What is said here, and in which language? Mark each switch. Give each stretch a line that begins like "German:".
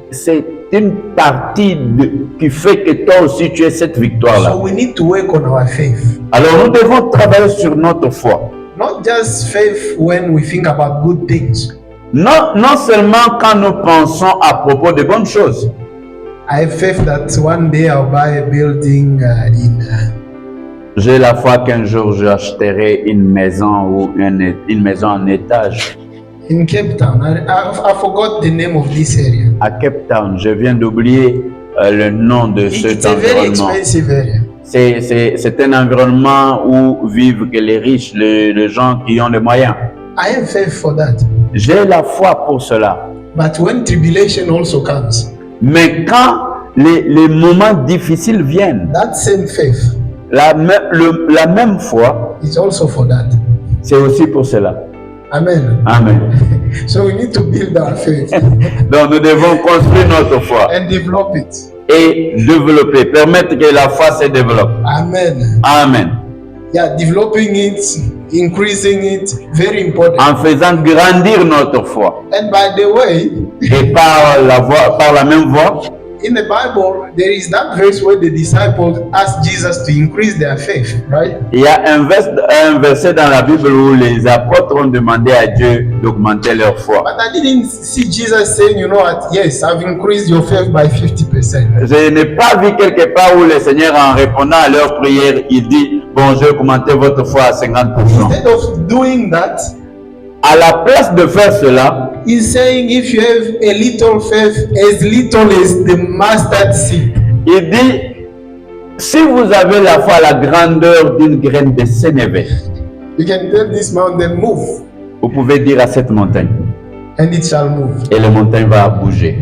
French: c'est une partie qui fait que toi aussi tu aies cette
English: So
French: victoire-là.
English: we need to work on our faith.
French: Alors nous devons travailler sur notre foi.
English: Not just faith when we think about good things.
French: Non seulement quand nous pensons à propos de bonnes choses.
English: I have faith that one day I'll buy a building
French: J'ai la foi qu'un jour j'achèterai une maison ou une maison en étage
English: in Cape Town. I forgot the name of this area.
French: à Cape Town. Je viens d'oublier le nom de cet
English: It's a very
French: environnement.
English: expensive area.
French: C'est un environnement où vivent que les riches, les gens qui ont les moyens.
English: I have faith for that.
French: J'ai la foi pour cela.
English: But when tribulation also comes,
French: Mais quand les moments difficiles viennent,
English: that same faith
French: la même foi,
English: is also for that.
French: c'est aussi pour cela.
English: Amen.
French: Amen.
English: So we need to build our faith
French: Donc nous devons construire notre foi
English: and develop it.
French: et développer, permettre que la foi se développe.
English: Amen.
French: Amen.
English: Yeah, developing it, increasing it, very important.
French: En faisant grandir notre foi.
English: And by the way,
French: Et par la même voie,
English: in the Bible, there is that verse where the disciples asked Jesus to increase their faith, right?
French: il y a un verset dans la Bible où les apôtres ont demandé à Dieu d'augmenter leur foi.
English: But I didn't see Jesus saying, you know what, yes, I've increased your faith by 50%.
French: Je n'ai pas vu quelque part où le Seigneur, en répondant à leur prière, il dit, bon, je vais augmenter votre foi à 50%.
English: Instead of doing that,
French: À la place de faire cela,
English: he's saying if you have a little faith, as little as the mustard seed,
French: il dit, si vous avez la foi à la grandeur d'une graine de sénévé,
English: you can tell this mountain, move,
French: vous pouvez dire à cette montagne,
English: and it shall move.
French: et la montagne va bouger.